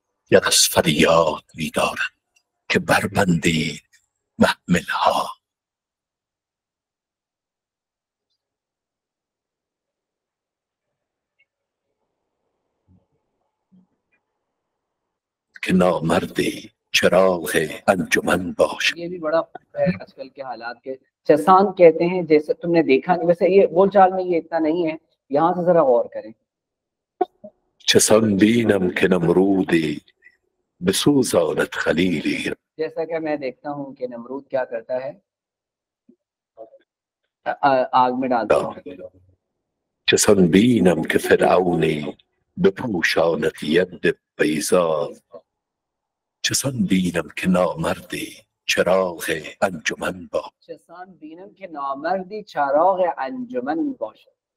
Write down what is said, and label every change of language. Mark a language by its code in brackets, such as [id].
[fa] ید از فریاد میدارد که بربندید محملها. که نامردی چراغ انجمن باش. [hi] ये भी बड़ा है आजकल के हालात के। चसान कहते हैं, जैसे तुमने देखा नहीं, वैसे ये बोलचाल में ये इतना नहीं है, यहाँ से जरा गौर करें। [fa] چسان بینم که نمرودی بسوزاند خلیلی. [hi] जैसा कि मैं देखता हूँ कि नमरूद क्या करता है, आग में डालता है। [fa] چسان بینم که فرعونی بپوشاند ید بیضا. چسان بینم که نامردی چراغ انجمن باش. चसान बीनम के नामर्दी चराग अंजुमन बाशद।